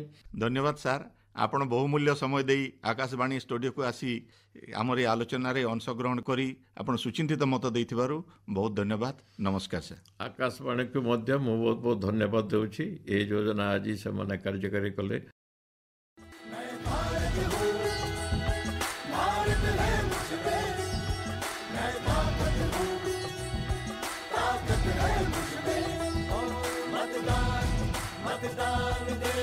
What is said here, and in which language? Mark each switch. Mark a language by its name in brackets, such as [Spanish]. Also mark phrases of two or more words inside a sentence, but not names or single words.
[Odia] ଧନ୍ୟବାଦ ସାର୍, ଆପଣ ବହୁମୂଲ୍ୟ ସମୟ ଦେଇ ଆକାଶବାଣୀ ଷ୍ଟୁଡ଼ିଓକୁ ଆସି ଆମର ଏ ଆଲୋଚନାରେ ଅଂଶଗ୍ରହଣ କରି ଆପଣ ସୁଚିନ୍ତିତ ମତ ଦେଇଥିବାରୁ ବହୁତ ଧନ୍ୟବାଦ। ନମସ୍କାର ସାର୍। ଆକାଶବାଣୀକୁ ମଧ୍ୟ ମୁଁ ବହୁତ ବହୁତ ଧନ୍ୟବାଦ ଦେଉଛି। ଏ ଯୋଜନା ଆଜି ସେମାନେ କାର୍ଯ୍ୟକାରୀ କଲେ। [Hindi] मैं भारत हूँ, भारत है मुझ में, मैं ताकत हूँ, ताकत है मुझ में। ओ मतदान, मतदान